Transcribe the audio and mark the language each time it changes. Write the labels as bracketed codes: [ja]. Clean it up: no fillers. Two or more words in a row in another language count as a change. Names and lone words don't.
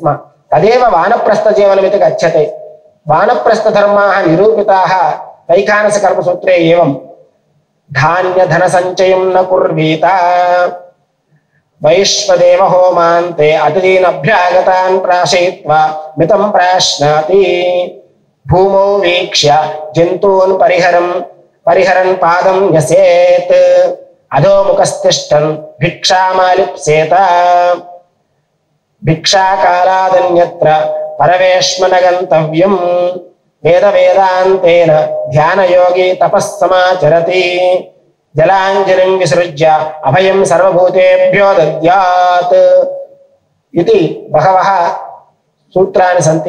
[sa] तदेव वानप्रस्थजीवनमिति कथ्यते। वानप्रस्थधर्माः निरूपिताः वैखानसकर्मसूत्रे एवं। धान्यधनसञ्चयं न कुर्वीत। वैश्वदेव होमान्ते अतिथीन् अभ्यागतान् प्राशयित्वा मितं प्राश्नाति। భూమౌ వీక్ష్య జంతూన్ పరిహరన్ పాదం యసేత్ అధోముఖస్థిష్టన్ భిక్షామాలిప్సేత భిక్షాకాలాదన్యత్ర పరవేష్మన గంతవ్యం వేదాంతేన ధ్యానయోగి తపస్సమాచరతి జలాంజలిం విసృజ్య అభయం సర్వభూతేభ్యో దద్యాత్ ఇది బహవః సూత్రాన్ని సంతి.